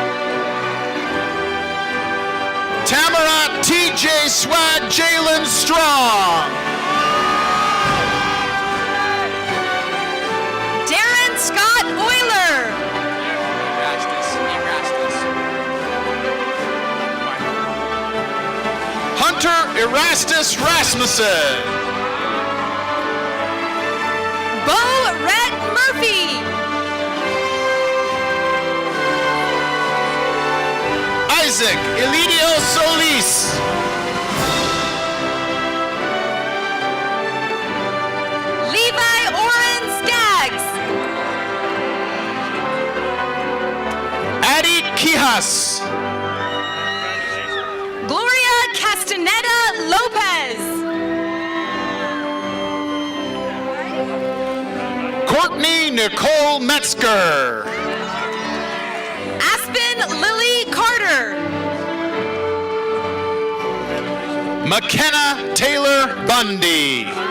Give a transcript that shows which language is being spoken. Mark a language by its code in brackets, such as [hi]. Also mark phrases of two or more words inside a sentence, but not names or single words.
[en] Tamara TJ Swag Jalen Strong. Darren Scott Euler. Hunter Erastus Rasmussen. Bo Rhett Murphy. Isaac Elidio Solis. Levi Oren Skaggs. Addie Quijas. Gloria Castaneda Lopez. Courtney Nicole Metzger. Aspen Lily Carter. McKenna Taylor Bundy.